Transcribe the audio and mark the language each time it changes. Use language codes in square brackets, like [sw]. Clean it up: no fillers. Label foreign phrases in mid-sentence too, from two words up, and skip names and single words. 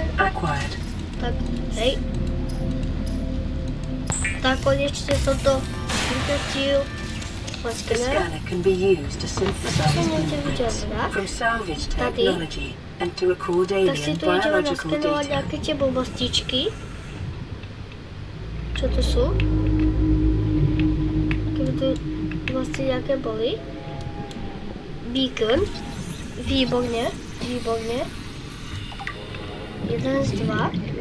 [sk] Acquired. Tak, hej. Tak konečne som to vykratil. Mám [en] The [sk] skener. [en] scanner can be used to synthesize blueprints from salvaged technology and to record [sk] Tak si [en] alien [sk] tu ideme [en] biological [sk] naskenovať [en] data. [sk] nejaké tie blbostičky. Čo to sú? Keby tu vlastne nejaké boli. Beacon. Výborne. Jeden z dva.